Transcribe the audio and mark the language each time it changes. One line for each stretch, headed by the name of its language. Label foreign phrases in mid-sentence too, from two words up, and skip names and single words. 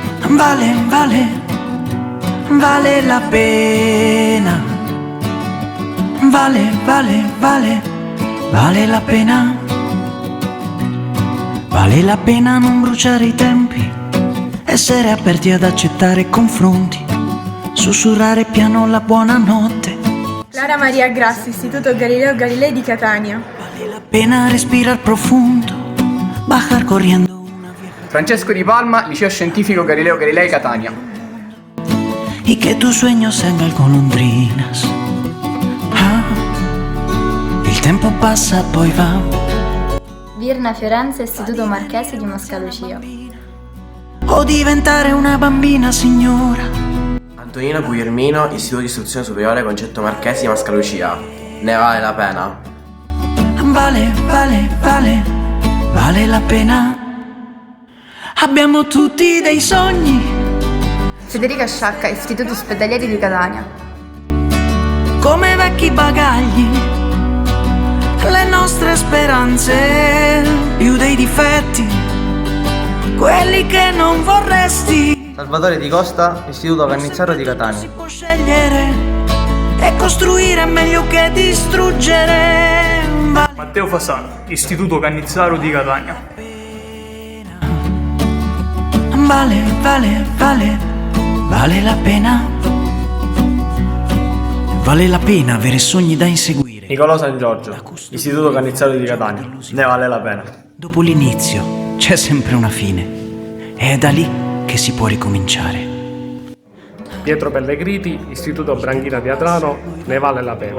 Italian: Vale, vale, vale la pena. Vale, vale, vale, vale la pena. Vale la pena non bruciare i tempi, essere aperti ad accettare confronti, sussurrare piano la buonanotte. Lara Maria Grassi, Istituto Galileo Galilei di Catania.
Spanish: Vale la pena respirar profondo, bajar corriendo una vieja.
Italian: Francesco Di Palma, Liceo Scientifico Galileo Galilei Catania.
Spanish: Y que tus sueños sean golondrinas.
Italian: Ah, il tempo passa poi va. Virna Fiorenza, Istituto Marchese di Mascalucia. O diventare una bambina signora. Antonino Guglielmino, Istituto di Istruzione Superiore Concetto Marchesi di Mascalucia. Ne vale la pena? Vale, vale, vale, vale la pena. Abbiamo tutti dei sogni, Federica Sciacca, Istituto Ospedalieri di Catania. come vecchi bagagli, le nostre speranze, più dei difetti, quelli che non vorresti. Salvatore Di Costa, Istituto Cannizzaro di Catania. Si può scegliere e costruire meglio che distruggere. Matteo Fasano, Istituto Cannizzaro di Catania. Vale, vale, vale, vale la pena. Vale la pena avere sogni da inseguire. Nicolò San Giorgio, Istituto Cannizzaro di Catania. Ne vale la pena. Dopo l'inizio c'è sempre una fine. È da lì che si può ricominciare. Pietro Pellegriti, Istituto Branchina Teatrano, ne vale la pena.